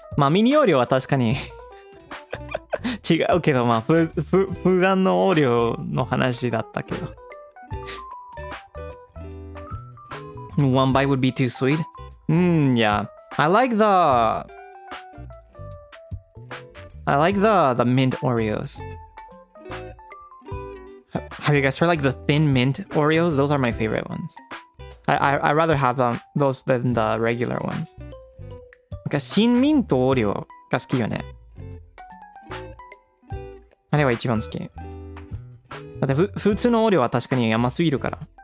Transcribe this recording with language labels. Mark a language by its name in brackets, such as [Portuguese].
[Japanese] まあミニオリオは確かに違うけど、まあ普段のオーリオの話だったけど。 [English] One bite would be too sweet? Yeah. I like the mint Oreos. Have you guys tried like the thin mint Oreos? Those are my favorite ones. I rather have those than the regular ones. [Japanese] なんか新ミントオリオが好きよね。あれは一番好き。だって普通のオリオは確かに甘すぎるから。